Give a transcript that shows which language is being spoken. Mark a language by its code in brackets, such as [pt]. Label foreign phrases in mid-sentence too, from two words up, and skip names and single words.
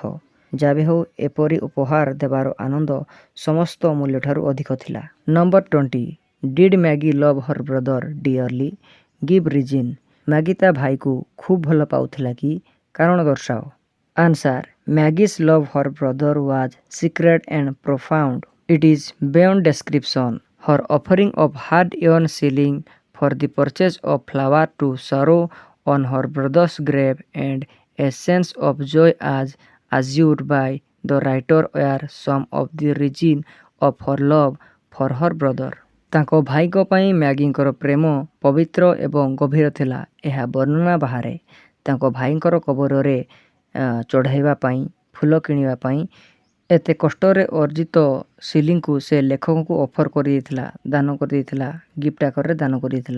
[or] ଯାହା ବି ହେଉ ଏପରି ଉପହାର ଦେବାର ଆନନ୍ଦ ସମସ୍ତ ମୂଲ୍ୟଠାରୁ ଅଧିକ ଥିଲା। [en] ନମ୍ବର 20 Did Maggie love her brother dearly? Give reason. [or] ମ୍ୟାଗି ତା ଭାଇକୁ ଖୁବ୍ ଭଲ ପାଉଥିଲା କି? କାରଣ ଦର୍ଶାଅ। [en] ଆନ୍ସାର Maggie's love her brother was secret and profound. It is beyond description. Her offering of hard-earned shilling for the purchase of flower to sorrow on her brother's grave and a sense of joy as assured by the writer were some of the reason of her love for her brother. [or] ତାଙ୍କ ଭାଇଙ୍କ ପାଇଁ ମ୍ୟାଗିଙ୍କର ପ୍ରେମ ପବିତ୍ର ଏବଂ ଗଭୀର ଥିଲା ଏହା ବର୍ଣ୍ଣନା ବାହାରେ। ତାଙ୍କ ଭାଇଙ୍କର କବରରେ ଚଢ଼ାଇବା ପାଇଁ ଫୁଲ କିଣିବା ପାଇଁ ଏତେ କଷ୍ଟରେ ଅର୍ଜିତ ସିଲିଂକୁ ସେ ଲେଖକଙ୍କୁ ଅଫର କରିଦେଇଥିଲା, ଦାନ କରିଦେଇଥିଲା, ଗିଫ୍ଟ ଆକାରରେ ଦାନ କରିଦେଇଥିଲା।